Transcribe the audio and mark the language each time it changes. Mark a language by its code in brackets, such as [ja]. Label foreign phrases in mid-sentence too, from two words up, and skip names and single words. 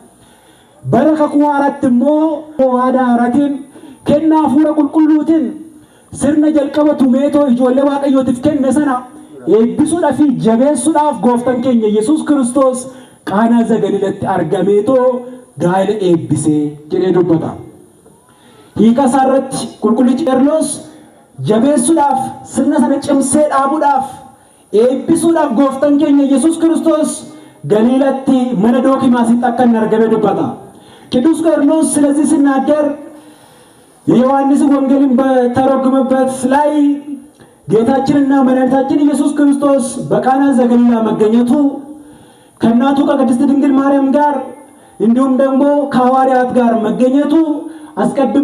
[om] baraka kuwaratti immoo waada aratin kenna fuura qulqulluutin sirna jalqaba tumeetoo ijoollee waaqayyootiif kenne sana eebbisuudhaaf fi jabeessuudhaaf gooftaan keenya Yesuus Kiristoos qaanaa Galiilatti argameetoo gaila eebbisee jedhee dubbata. Hiika isaarratti qulqullichi Qeerloos jabeessuudhaaf sirna sana cimsee dhaabuudhaaf eebbisuudhaaf gooftaan keenya Yesuus Kiristoos Galiilatti mana Dookimaasitti akka inni argame dubbata. [am] ቅዱስ ቄርሎስ ስለዚህ ሲናገር የዮሐንስ ወንጌልን በተረጎመበት ላይ ጌታችንና መድኃኒታችን ኢየሱስ ክርስቶስ በቃና ዘገሊላ መገኘቱ ከእናቱ ከቅድስት ድንግል ማርያም ጋር እንዲሁም ደግሞ ከሐዋርያት ጋር መገኘቱ አስቀድሞ